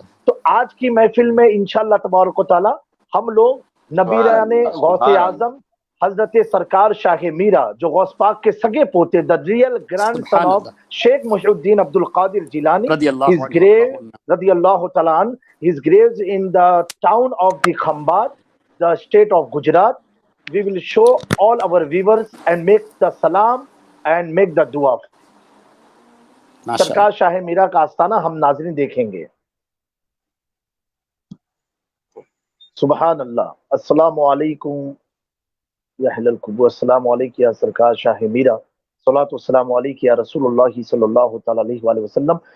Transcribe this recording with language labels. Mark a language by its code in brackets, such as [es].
[ur] تو آج کی محفل میں انشاءاللہ تبارک و تعالی ہم لوگ نبیران غوث اعظم حضرت سرکار شاہ میرا جو غوث پاک کے سگے پوتے [en] دا real grandson of Sheikh Muhiuddin Abdul Qadir Jilani his grave [ur] رضی اللہ تعالیٰ عنہ, [en] his graves in the town of the Khambat, the state of Gujarat. We will show all our viewers and make the salam and make the dua. [ur] سرکار شاہ میرا کا آستانہ ہم ناظرین دیکھیں گے. [ar] سبحان اللہ. السلام علیکم یا اہل القبور، السلام علیکم یا سرکار شاہ میرا، صلاۃ والسلام علیکم یا رسول اللہ صلی اللہ تعالی علیہ وآلہ وسلم.